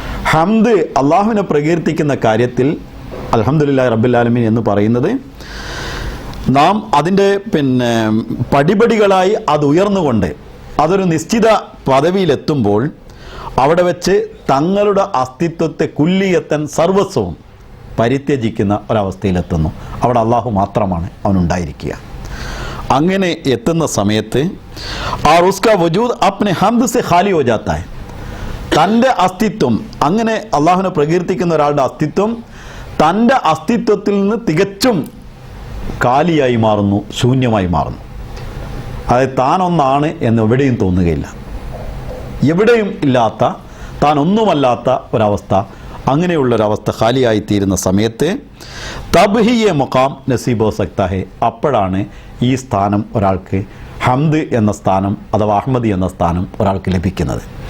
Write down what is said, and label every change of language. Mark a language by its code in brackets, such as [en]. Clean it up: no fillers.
[ml] ഹംദ് അള്ളാഹുവിനെ പ്രകീർത്തിക്കുന്ന കാര്യത്തിൽ [ar] അൽഹംദുലില്ലാഹി റബ്ബിൽ ആലമീൻ [ml] എന്ന് പറയുന്നത് നാം അതിൻ്റെ പടിപടികളായി അത് ഉയർന്നുകൊണ്ട് അതൊരു നിശ്ചിത പദവിയിലെത്തുമ്പോൾ അവിടെ വെച്ച് തങ്ങളുടെ അസ്തിത്വത്തെ കുല്ലിയത്തൻ സർവസ്വവും പരിത്യജിക്കുന്ന ഒരവസ്ഥയിലെത്തുന്നു. അവിടെ അള്ളാഹു മാത്രമാണ് അവനുണ്ടായിരിക്കുക. അങ്ങനെ എത്തുന്ന സമയത്ത് [hi] और उसका वजूद अपने हम्द से खाली हो जाता है. [ml] തൻ്റെ അസ്തിത്വം, അങ്ങനെ അള്ളാഹുവിനെ പ്രകീർത്തിക്കുന്ന ഒരാളുടെ അസ്തിത്വം തൻ്റെ അസ്തിത്വത്തിൽ നിന്ന് തികച്ചും കാലിയായി മാറുന്നു, ശൂന്യമായി മാറുന്നു. അതായത് താനൊന്നാണ് എന്ന് എവിടെയും തോന്നുകയില്ല. എവിടെയും ഇല്ലാത്ത, താൻ ഒന്നുമല്ലാത്ത ഒരവസ്ഥ, അങ്ങനെയുള്ളൊരവസ്ഥ ഖാലിയായിത്തീരുന്ന സമയത്ത് [hi] തബ്ഹിയെ മുഖാം നസീബ് ഹോ സക്താ ഹെ, [ml] അപ്പോഴാണ് ഈ സ്ഥാനം ഒരാൾക്ക്, ഹംദ് എന്ന സ്ഥാനം അഥവാ അഹ്മദി എന്ന സ്ഥാനം ഒരാൾക്ക് ലഭിക്കുന്നത്.